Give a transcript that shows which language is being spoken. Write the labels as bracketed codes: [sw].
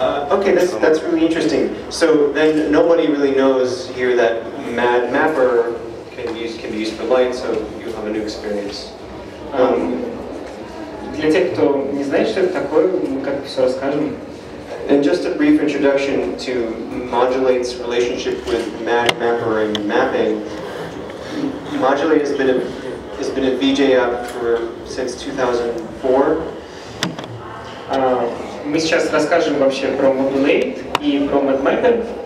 [en] Okay, that's really interesting. So then nobody really knows here that MadMapper can be used for light, so you have a new experience. [ru] для тех, кто не знает, что это такое, мы как-то все расскажем. [en] And just a brief introduction to Modul8's relationship with MadMapper and mapping. Modul8 has been a VJ app since 2004. [ru] Мы сейчас расскажем вообще про Modul8 и про MadMapper.